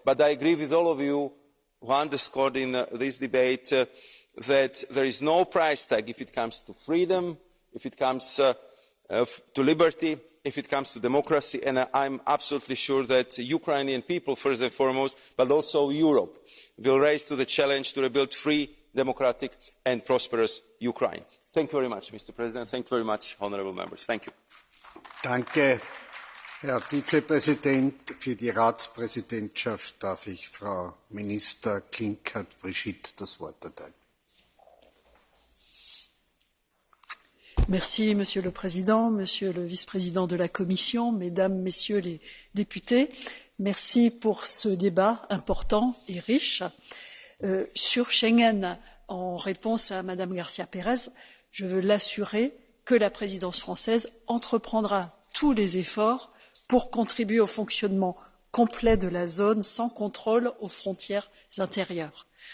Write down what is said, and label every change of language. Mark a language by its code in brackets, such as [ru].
[en] But I agree with all of you who underscored in this debate that there is no price tag if it comes to freedom, if it comes to liberty, if it comes to democracy, and I'm absolutely sure that Ukrainian people, first and foremost, but also Europe, will rise to the challenge to rebuild free, democratic and prosperous Ukraine. Thank you very much, Mr. President. Thank you very much, honourable members. Thank you. [de] Danke, Herr Vizepräsident. Für die Ratspräsidentschaft darf ich Frau Minister Klinkert-Brigitte das Wort erteilen. [fr] Merci, Monsieur le Président, Monsieur le Vice-président de la Commission, Mesdames, Messieurs les députés. Merci pour ce débat important et riche. Sur Schengen, en réponse à Madame García Pérez, je veux l'assurer que la présidence française entreprendra tous les efforts pour contribuer au fonctionnement complet de la zone sans contrôle aux frontières intérieures.